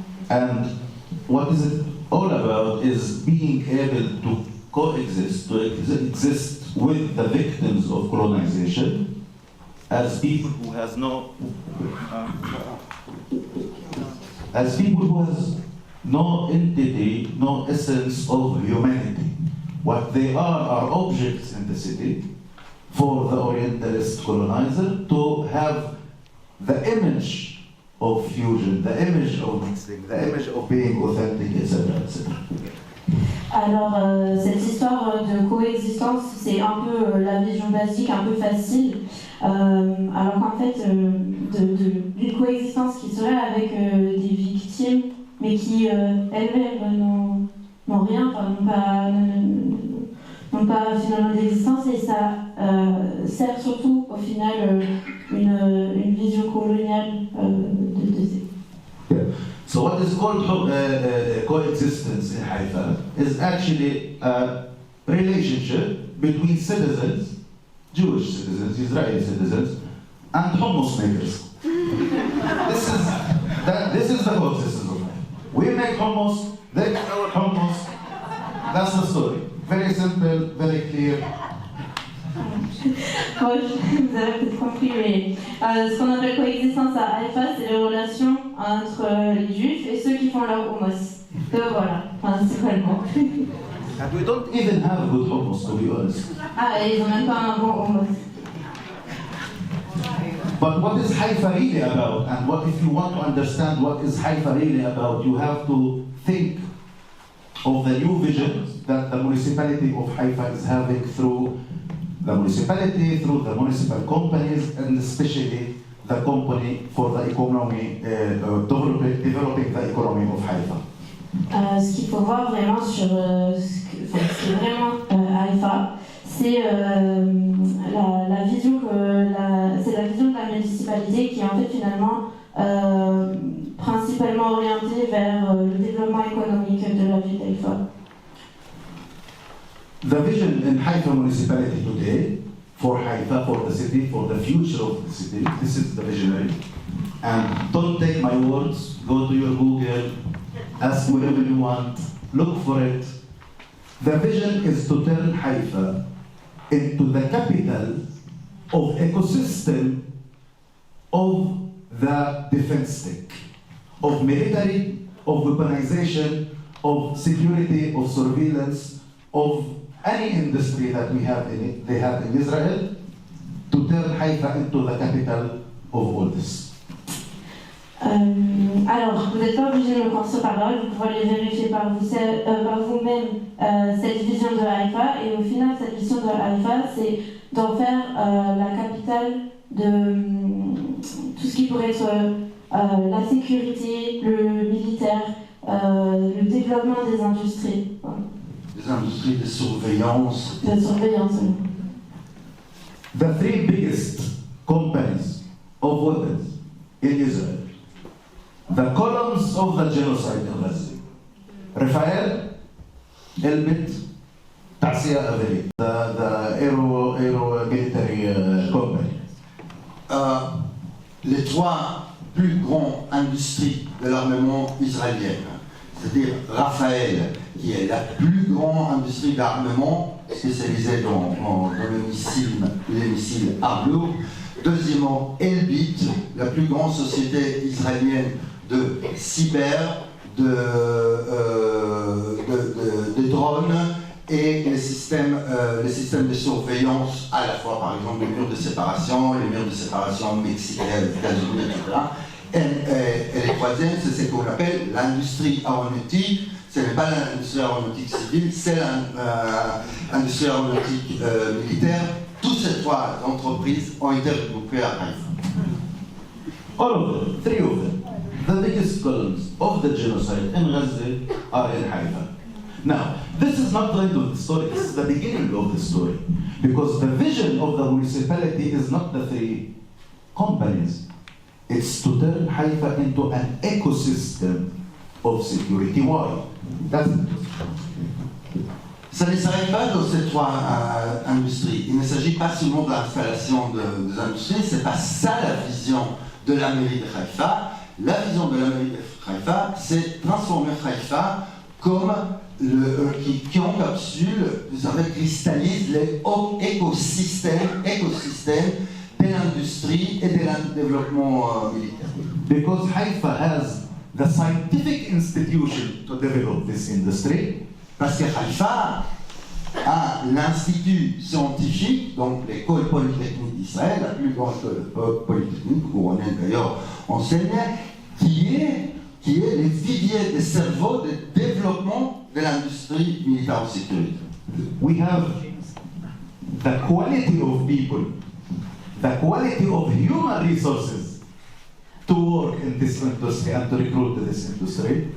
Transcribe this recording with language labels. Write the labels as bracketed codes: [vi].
[en] And what is it all about is being able to coexist, to exist with the victims of colonization as people who has no entity, no essence of humanity. What they are objects in the city for the Orientalist colonizer to have the image of fusion, the image of mixing, the image of being authentic, etc., etc. [fr] Alors, cette histoire de coexistence, c'est un peu la vision basique, un peu facile. Alors qu'en fait, d'une coexistence qui serait avec des victimes, mais qui elles-mêmes n'ont rien, n'ont pas finalement d'existence, et ça sert surtout au final une vision coloniale de ces. [en] So what is called coexistence in Haifa is actually a relationship between citizens, Jewish citizens, Israeli citizens, and hummus makers. This is the coexistence of life. We make hummus, they make our hummus. That's the story. Very simple, very clear. [fr] Bon, vous avez peut-être compris, mais ce qu'on appelle coexistence à Haïfa, c'est les relations entre les juifs et ceux qui font leur hummus. Voilà, principalement. [en] And we don't even have good hummus, to be honest. [fr] Ah, et ils n'ont même pas un bon hummus. [en] But what is Haifa really about? And what if you want to understand what is Haifa really about, you have to think of the new vision that the municipality of Haifa is having through the municipality, through the municipal companies, and especially the the company for the economy, developing the economy of Haifa. [fr] Ce qu'il faut voir vraiment sur ce qui est vraiment Haïfa, c'est la vision c'est la vision de la municipalité qui est en fait finalement principalement orientée vers le développement économique de la ville d'Haïfa. [en] The vision in Haifa municipality today for Haifa, for the city, for the future of the city, this is the visionary. And don't take my words, go to your Google, ask whatever you want, look for it. The vision is to turn Haifa into the capital of ecosystem of the defense tech, of military, of weaponization, of security, of surveillance, of any industry that they have in Israel, to turn Haifa into the capital of all this. [fr] Alors, vous n'êtes pas obligé de me croire sur parole, vous pouvez aller vérifier par vous-même cette vision de Haïfa, et au final, cette vision de Haïfa, c'est d'en faire la capitale de tout ce qui pourrait être la sécurité, le militaire, le développement des industries. Des industries de surveillance. De surveillance. [en] The three biggest companies of weapons in Israel, the columns of the genocide in Gaza, Rafael, Elbit, Tasia Averi, the aero military company. [fr] Les trois plus grandes industries de l'armement israélien, c'est-à-dire Rafael, qui est la plus grande industrie d'armement spécialisée dans les missiles armes lourdes. Deuxièmement, Elbit, la plus grande société israélienne de cyber, de drones et les systèmes de surveillance, à la fois par exemple les murs de séparation mexicains, États-Unis, etc. Et le troisième, c'est ce qu'on appelle l'industrie aéronautique. Ce n'est pas l'industrie aéronautique civile, c'est l'industrie aéronautique militaire. Toutes ces trois entreprises ont été regroupées à Haïfa. [en] All of them, three of them, the biggest columns of the genocide in Gaza are in Haifa. Now, this is not the end of the story, this is the beginning of the story. Because the vision of the municipality is not the three companies. It's to turn Haifa into an ecosystem of security. Why? That's it. [fr] Ça ne s'arrête pas dans ces trois industries. Il ne s'agit pas seulement de l'installation des industries, c'est pas ça la vision de la mairie de Haïfa. La vision de la mairie de Haïfa, c'est transformer Haïfa comme qui encapsule, vous savez, cristallise les écosystèmes de l'industrie et de développement militaire. [en] Because Haifa has the scientific institution to develop this industry. [fr] Parce que Haïfa a l'institut scientifique, donc l'école polytechnique d'Israël, la plus grande école polytechnique, couronnée d'ailleurs enseigne, qui est le vivier des cerveaux de développement de l'industrie militaire en sécurité. [en] We have the quality of people, the quality of human resources to work in this industry and to recruit to this industry.